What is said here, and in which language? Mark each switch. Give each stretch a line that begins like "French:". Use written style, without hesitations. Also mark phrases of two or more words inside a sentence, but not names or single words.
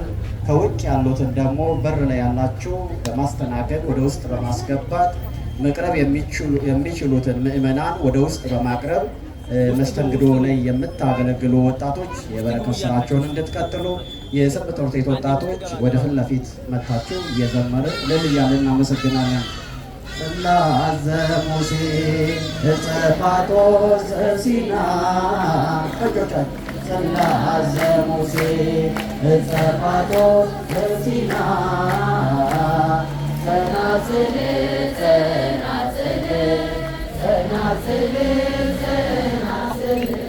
Amharic: ከውጭ ያሉትን ደግሞ በር ላይ ያላችሁ በማስተናገድ ወደ ውስጥ በማስገባት መቅረብ የሚችሉትን ምዕመናን ወደ ውስጥ በማቅረብ መስተንግዶ ላይ የምታገለግሉ ወጣቶች የበረከት ስራቸውን እንድትቀጥሉ የሰንበት ትምህርት ቤት ወጣቶች ወደ ፊት ለፊት መታችሁ እየዘመርን እልል እያልን እናመሰግናለን።
Geez: ጽላተ ሙሴ ዕፀ ሲና ጽላተ ሙሴ ዕፀ ሲና ጸናጽል ጸናጽል ጸናጽል ጸናጽል